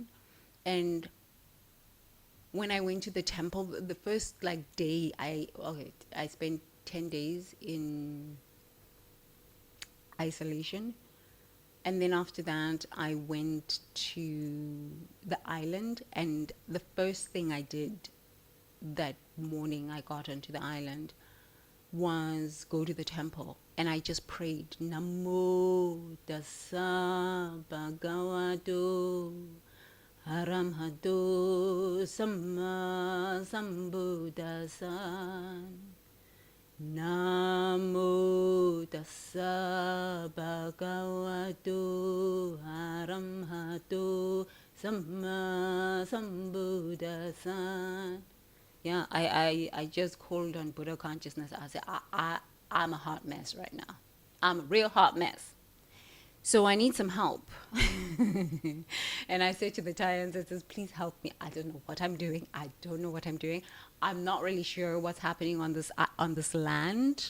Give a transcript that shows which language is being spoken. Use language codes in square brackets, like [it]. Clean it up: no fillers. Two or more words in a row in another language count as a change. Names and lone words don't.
[en] And when I went to the temple, the first day, I spent 10 days in isolation. And then after that, I went to the island, and the first thing I did that morning I got onto the island was go to the temple, and I just prayed, [pi] Namo Tassa Bhagavato Aramhato Samma Sambuddhassa. Namo Tassa Bhagavato Aramhato Samma Sambuddhassa. [en] Yeah, I just called on Buddha consciousness. I said, I'm a hot mess right now. I'm a real hot mess. So I need some help. And I said to the Thai ancestors, please help me. I don't know what I'm doing. I'm not really sure what's happening on this land.